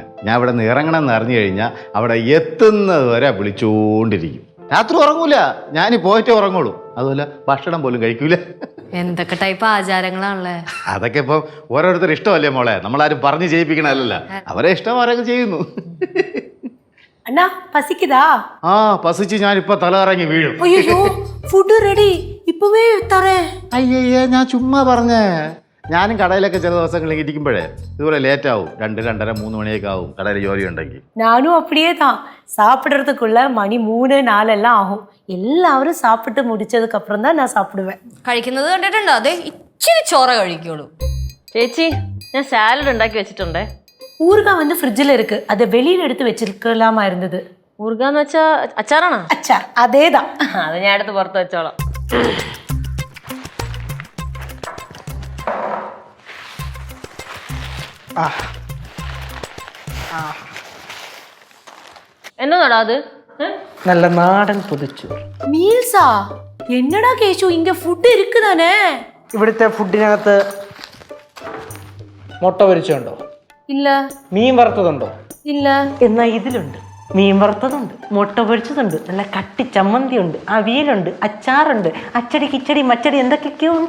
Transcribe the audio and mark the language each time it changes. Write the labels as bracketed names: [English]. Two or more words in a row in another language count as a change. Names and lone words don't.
[Malayalam] ഞാൻ ഇവിടെ നിന്ന് ഇറങ്ങണം എന്ന് അറിഞ്ഞു കഴിഞ്ഞാൽ അവിടെ എത്തുന്നത് വരെ വിളിച്ചുകൊണ്ടിരിക്കും. രാത്രി ഉറങ്ങൂല, ഞാൻ പോയിട്ടേ ഉറങ്ങുള്ളൂ. അതുപോലെ ഭക്ഷണം പോലും കഴിക്കൂല. എന്തൊക്കെ ടൈപ്പ് ആചാരങ്ങളാണല്ലേ. അതൊക്കെ ഇപ്പം ഓരോരുത്തർ ഇഷ്ടമല്ലേ മോളെ, നമ്മളാരും പറഞ്ഞു ചെയ്യിപ്പിക്കണല്ല. അവരെ ഇഷ്ടം അവരൊക്കെ ചെയ്യുന്നു. [Tamil] அண்ணா பசிக்குதா? [Malayalam] പസിച്ച് ഞാനിപ്പോ തലകറങ്ങി വീഴും. [Tamil] ஐயோ, [English] food ready, [Tamil] இப்பவே தரேன். [Malayalam] അയ്യേ, ഞാൻ ചുമ്മാ പറഞ്ഞേ. ഞാനും കടയിലൊക്കെ ചില ദിവസങ്ങളിൽ ഇരിക്കുമ്പോഴേ ഇതുപോലെ ലേറ്റ് ആവും. 2, 2:30, 3 മണിയൊക്കെ ആവും കടയിൽ ജോലി ഉണ്ടെങ്കിൽ. [Tamil] நானும் அப்படியே தான். சாப்பிடுறதுக்குள்ள மணி 3, 4 எல்லாம் ஆகும். எல்லாரும் சாப்பிட்டு முடிச்சதுக்கு அப்புறம் தான் நான் சாப்பிடுவேன். [Malayalam] കഴിക്കുന്നത് കണ്ടിട്ടുണ്ടോ? അതെ, ഇച്ചിരി ചോറ കഴിക്കുള്ളൂ. ചേച്ചി, ഞാൻ സാലഡ് ഉണ്ടാക്കി വെച്ചിട്ടുണ്ടേ. [Tamil] ஊறுகாய் வந்து ஃப்ரிட்ஜில் இருக்கு. அதை வெளியில எடுத்து வச்சிருக்கலாமா இருந்தது. [Malayalam] ഊർഗാന്ന് വെച്ചാ അച്ചാറാണോ? [Tamil] அச்சார், அதேதான். [Malayalam] അത് ഞാൻ എടുത്ത് പുറത്ത് വെച്ചോളാം. എന്നോടാ അത്? നല്ല നാടൻ പൊതിച്ചോറ്. [Tamil] மீல்ஸா? என்னடா கேஷு, இங்க ஃபுட் இருக்குதானே? [Malayalam] ഇവിടുത്തെ ഫുഡിനകത്ത് മുട്ട പൊരിച്ചുണ്ടോ? [Tamil] இல்ல. [Malayalam] മീൻ വറുത്തതുണ്ടോ? [Tamil] இல்ல. [Malayalam] എന്നാ ഇതിലുണ്ട്. മീൻ വറുത്തതുണ്ട്, മുട്ട പൊരിച്ചതുണ്ട്, നല്ല കട്ടി ചമ്മന്തി ഉണ്ട്, അവിയലുണ്ട്, അച്ചാറുണ്ട്, അച്ചടി കിച്ചടി മച്ചടി എന്തൊക്കെയൊക്കെയോ ഉണ്ട്.